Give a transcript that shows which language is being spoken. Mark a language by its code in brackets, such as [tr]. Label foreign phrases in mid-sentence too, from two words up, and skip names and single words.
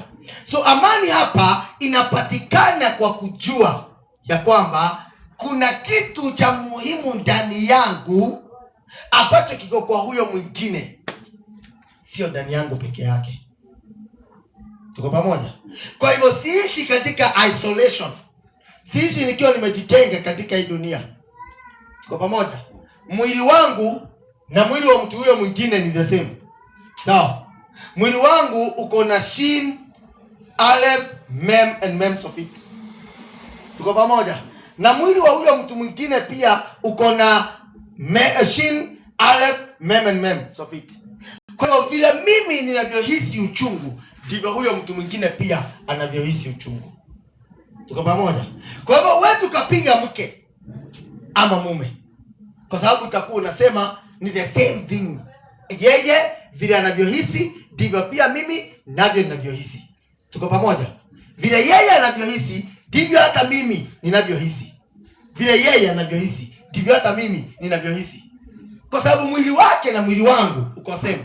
[sw] So amani hapa inapatikana kwa kujua ya kwamba kuna kitu cha muhimu ndani yangu ambacho kiko kwa huyo mwingine, sio ndani yangu peke yake. Tuko pamoja? Kwa hivyo siishi katika isolation. Siishi nikiwa nimejitenga katika hii dunia. Tuko pamoja? Mwili wangu na mwili wa mtu huyo mwingine ni [en] the same. [sw] Sawa? Mwili wangu uko na shin, aleph, mem and mem sofit. Tuko pamoja? Na mwili wa huyo mtu mwingine pia uko na shin, aleph, mem and mem sofit. Kwa hiyo vile mimi ninavyohisi uchungu, ndivyo huyo mtu mwingine pia anavyohisi uchungu. Tuko pamoja? Kwa hivyo huwezi ukapiga mke ama mume, kwa sababu utakuwa unasema ni [en] the same thing. [sw] Yeye vile anavyohisi ndivyo pia mimi navyo ninavyohisi. Tuko pamoja? Vile yeye anavyohisi ndivyo hata mimi ninavyohisi. Vile yeye anavyohisi ndivyo hata mimi ninavyohisi. Kwa sababu mwili wake na mwili wangu uko same.